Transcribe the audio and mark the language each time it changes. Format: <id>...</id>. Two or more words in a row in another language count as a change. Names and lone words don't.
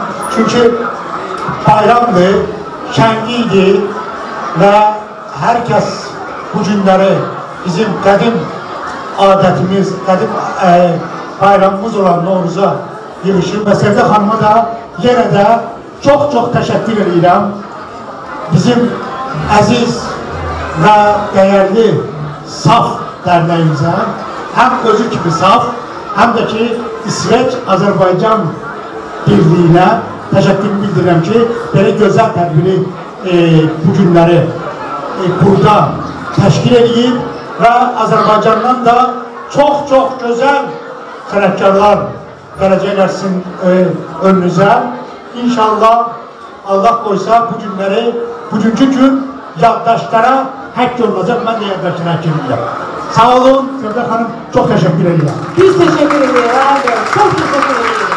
<tr>Çünkü bayramdı, şengiydi ve herkes bu günleri bizim kadim adetimiz, kadim bayramımız olan Novruz'a girişim ve Sevda Hanım'a da yine de çok teşekkür ederim.</tr> <az>Bizim aziz ve değerli, saf dərnəyimizə həm özü kimi saf, həm də ki İsveç-Azərbaycan birliyinə təşəkkür bildirirəm ki, belə gözəl tədbiri bu günləri burada təşkil edib və Azərbaycandan da çox gözəl sənətkarlar gələcəklər sizin önünüzə. İnşallah Allah qoysa bu günləri, bugünkü gün yaddaşlara həkk olunacaq, mən də yaddaşlara həkk edirəm. Sağ olun, Sevda xanım, çox təşəkkür edirəm. Biz təşəkkür edirəm,</az> <tr>çok teşekkür ederim.</tr>